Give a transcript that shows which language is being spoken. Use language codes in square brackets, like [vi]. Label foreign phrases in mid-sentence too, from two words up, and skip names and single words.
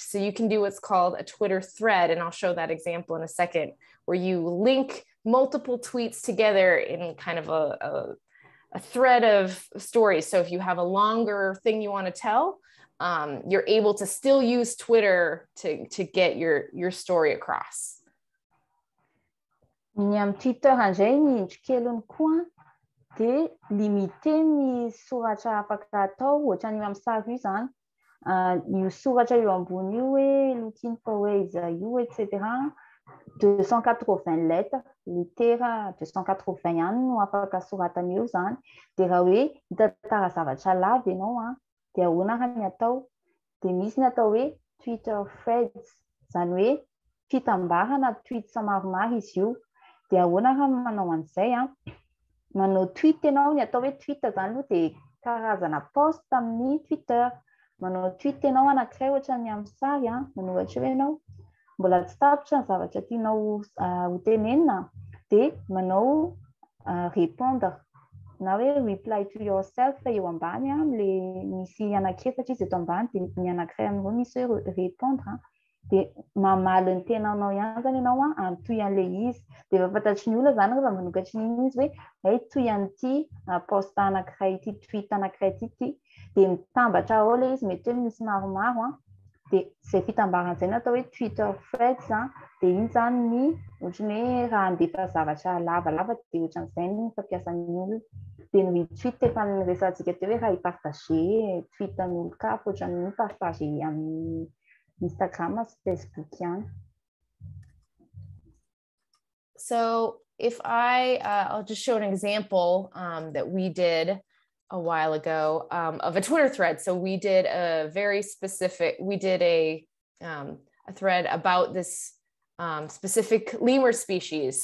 [en] So you can do what's called a Twitter thread. And I'll show that example in a second, where you link multiple tweets together in kind of a thread of stories. So if you have a longer thing you want to tell, you're able to still use Twitter to get your story across. [mg] Ny amin'ny Twitter indray ny endrikelony koa dia limité ny soratra afaka atao ohatran'io amin'ny sary io zany. Io soratra eo ambony io hoe [en] looking for ways [mg] io etc. 280 lettres litera 280 ihany no afaka soratana eo zany dia raha hoe hitatara zavatra lava ianao dia ahoana raha ny atao dia misy ny atao hoe [en] Twitter threads [mg] zany hoe fitambarana tweets maromaro izy io dia ahoana raha manao an'izay manao tweet ianao ny atao hoe tweet zany aloha dia karazana post amin'ny Twitter manao tweet ianao anankiray ohatrany amin'ny sary manohatra hoe ianao mbola tsy tapitra ny zavatra tianao ho tenenina dia manao répondre na hoe [en] reply to yourself [mg] eo ambany le misy anankiefatra izy eto ambany dia ny anankiray amin'ireo misy hoe répondre dia mamaly ny tenanao ihany zany ianao antoy an'ilay izy dia efa fantatry ny olona zany rehefa manokatra iny izy hoe toy an'ity post anankiray ity tweet anankiray ity dia mitambatra ao ilay izy mety hoe misy maromaro dia izay fitambarana izay no atao hoe [en] Twitter threads [mg] dia iny zany ny ohatrany hoe raha handefa zavatra lavalava dia ohatran'izay ny fampiasan'ny olona dia ny retweet efa niresantsika teo hoe raha hipartage tweet an'olo ka ohatran'ny partage amin'ny Instagram sy Facebook ihany. [en] So if I'll just show an example that we did a while ago of a Twitter thread. So we did a thread about this specific lemur species.